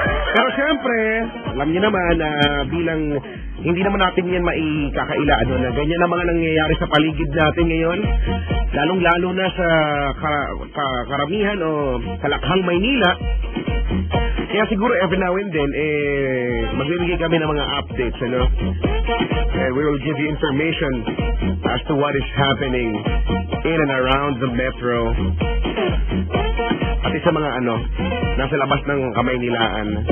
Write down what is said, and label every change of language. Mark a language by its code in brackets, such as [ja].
[tl] Pero syempre, alam niyo naman na bilang hindi naman natin yan maikakaila na ganyan ang mga nangyayari sa paligid natin ngayon, lalong-lalo na sa karamihan o kalakhang Maynila. Kaya siguro [en] every now and then, [tl] magbibigay kami ng mga updates, ano? [en] We will give you information as to what is happening in and around the metro. [tl] Pati sa mga nasa labas ng Kamaynilaan.